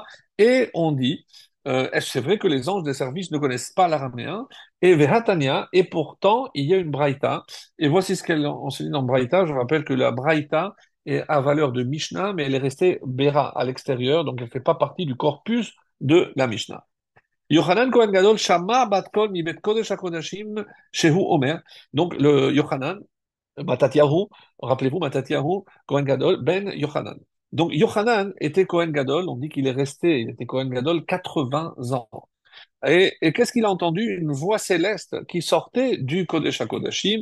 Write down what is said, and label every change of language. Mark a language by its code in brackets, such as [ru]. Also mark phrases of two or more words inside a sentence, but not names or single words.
[fr] Et on dit, est-ce que c'est vrai que les anges des services ne connaissent pas l'araméen? Et Vehatania, et pourtant, il y a une Braïta. Et voici ce qu'elle enseigne dans Braïta. Je rappelle que la Braïta est à valeur de Mishnah, mais elle est restée Béra à l'extérieur, donc elle ne fait pas partie du corpus de la Mishnah. [he] יוחנן כהן גדול שמע בת קול מבית קודש הקודשים שהוא אומר. [fr] Donc le Yochanan, Matatyahu, rappelez-vous Matatyahu, [he] כהן גדול, [fr] Ben Yochanan. Donc Yochanan était [he] כהן גדול, [fr] on dit qu'il est resté, il était [he] כהן גדול [fr] 80 ans. Et qu'est-ce qu'il a entendu? Une voix céleste qui sortait du [he] קודש הקודשים.